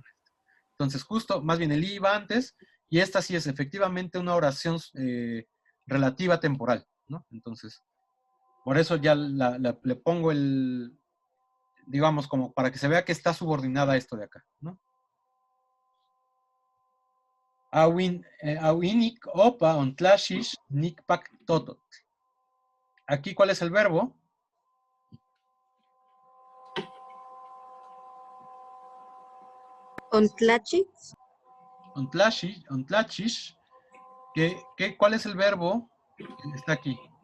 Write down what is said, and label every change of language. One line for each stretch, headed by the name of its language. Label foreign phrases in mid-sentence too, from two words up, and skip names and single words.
Spanish: Entonces, justo, más bien el i va antes, y esta sí es efectivamente una oración relativa temporal, ¿no? Entonces, por eso ya le pongo digamos, como para que se vea que está subordinada a esto de acá, ¿no?
Nahuatl languages: Awinik opa ontlashish nikpak totot.
Spanish: Aquí, ¿cuál es el verbo? Ontlachi. Ontlashish. ¿Cuál es el verbo que está aquí?